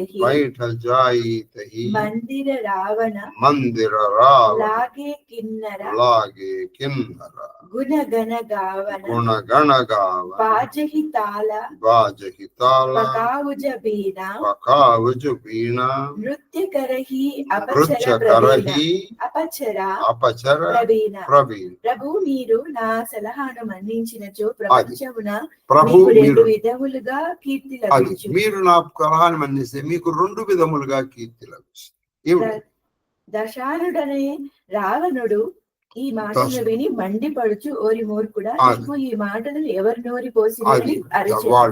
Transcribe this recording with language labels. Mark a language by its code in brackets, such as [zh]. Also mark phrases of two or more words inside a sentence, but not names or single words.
[awa] तही मंदिर रावण लागे किन्नर गुण गण गावन बाजहि ताला पकाउज बीना नृत्य करही अपचरा ప్రవీణ. [te] ప్రభు మీరు నా సలహాను మన్నించినచో ప్రపంచమున మీకు రెండు విధములుగా కీర్తి లభించు. మీరు నా సలహాను మన్నిస్తే మీకు రెండు విధములుగా కీర్తి లభిస్తుంది. దశారుడనే రావణుడు ఈ మాటను విని మండిపడుచు ఓరి మూర్ఖుడా, నీకు ఈ మాటలను ఎవరు నోరి పోసినని అరిచాడు.